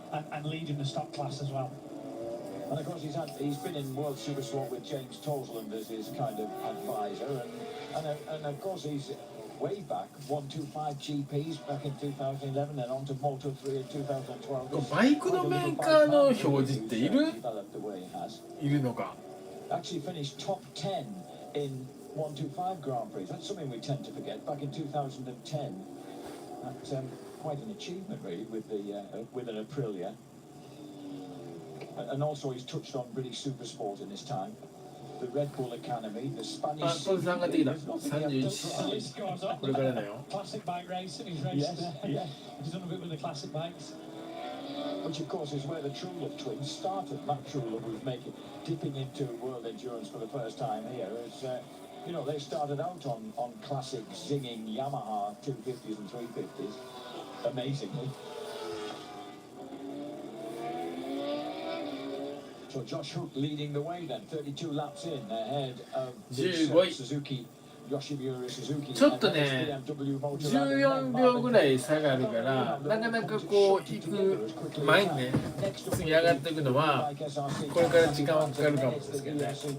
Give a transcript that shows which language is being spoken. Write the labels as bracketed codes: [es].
[en] And leading the stock class as well. And of course he's been in World Super Sport with James Tosland as his kind of advisor, and of course he's way back 125 GPs back in 2011, then on to Moto 3 in 2012. [ja] バイクのメーカーの表示っている？いるのか。 [en] Actually finished top 10 in 125 Grand Prix. That's something we tend to forget. Back in 2010, that's quite an achievement really with an Aprilia. And also he's touched on British Super Sport in his time. The Red Bull Academy, the Spanish. [ja] あ、これ3ができた。31。 これからだよ。 [en] Classic bike racing. He's raced. He's done a bit with the classic bikes. Which of course is where the True Love twins started. Matt True Love, who's dipping into world endurance for the first time here. Is you know, they started out on classic zinging Yamaha 250s and 350s. Amazingly. So Josh Hook leading the way then, 32 laps in ahead of this, Suzuki. [ja] ちょっとね、14秒ぐらい差があるから、なかなかこう行く前にね、次上がっていくのは、これから時間はかかるかもですけどね。